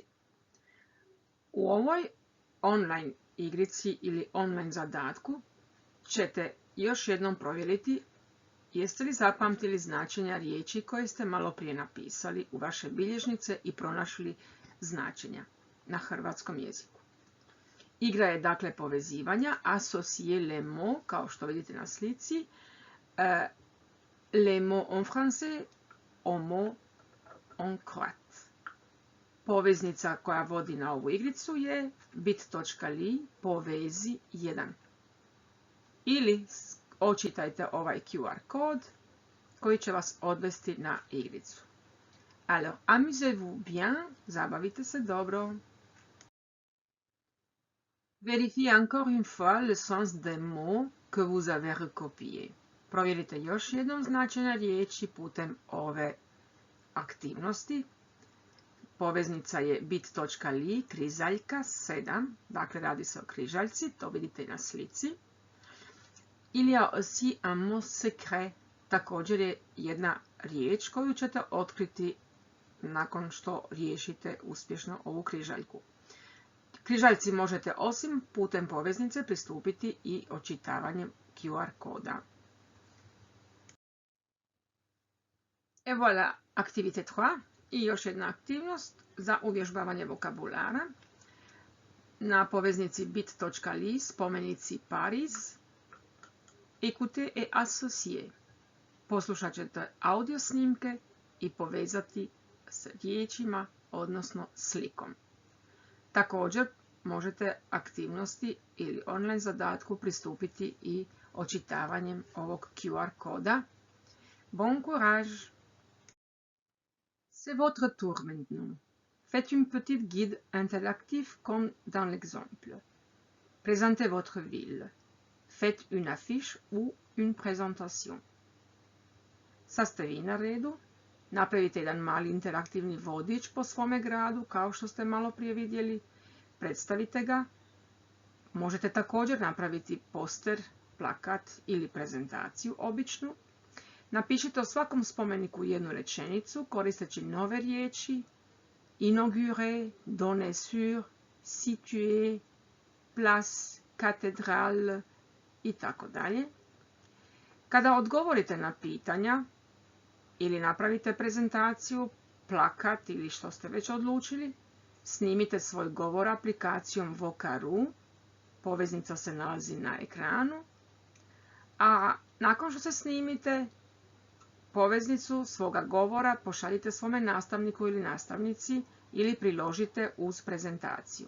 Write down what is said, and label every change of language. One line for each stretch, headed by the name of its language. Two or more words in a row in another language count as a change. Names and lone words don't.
Croatian: U ovoj online igrici ili online zadatku ćete još jednom provjeriti jeste li zapamtili značenja riječi koje ste malo prije napisali u vaše bilježnice i pronašli značenja na hrvatskom jeziku. Igra je dakle povezivanja,
French: associer les mots,
Croatian: kao što vidite na slici,
French: les mots en français, aux mots en croate.
Croatian: Poveznica koja vodi na ovu igricu je bit.ly povezi 1. Ili očitajte ovaj QR kod koji će vas odvesti na igricu.
French: Alors, amusez-vous bien,
Croatian: zabavite se dobro.
French: Vérifiez encore une fois le sens des mots que vous avez recopiés.
Croatian: Provjerite još jednom značenja riječi putem ove aktivnosti. Poveznica je bit.ly križaljka 7, dakle radi se o križaljci, to vidite i na slici.
French: Il y a aussi un mot secret,
Croatian: također je jedna riječ koju ćete otkriti nakon što riješite uspješno ovu križaljku. Križaljci možete osim putem poveznice pristupiti i očitavanjem QR koda.
French: Et voilà, activité 3
Croatian: i još jedna aktivnost za uvježbavanje vokabulara. Na poveznici bit.ly spomenici Paris,
French: écoutez et associez.
Croatian: Poslušat ćete audio snimke i povezati s riječima, odnosno slikom. Također možete aktivnosti ili online zadatku pristupiti i očitavanjem ovog QR koda.
French: Bon courage! C'est votre tour maintenant. Faites une petite guide interactive comme dans l'exemple. Présentez votre ville. Faites une affiche ou une présentation.
Croatian: Sad ste vi na redu. Napravite jedan mali interaktivni vodič po svome gradu, kao što ste malo prije vidjeli. Predstavite ga. Možete također napraviti poster, plakat ili prezentaciju običnu. Napišite o svakom spomeniku jednu rečenicu koristeći nove riječi:
French: inauguré, donner sur, situé, place, cathédrale
Croatian: i tako dalje. Kada odgovorite na pitanja ili napravite prezentaciju, plakat ili što ste već odlučili, snimite svoj govor aplikacijom Vokaru, poveznica se nalazi na ekranu, a nakon što se snimite, poveznicu svoga govora pošaljite svome nastavniku ili nastavnici ili priložite uz prezentaciju.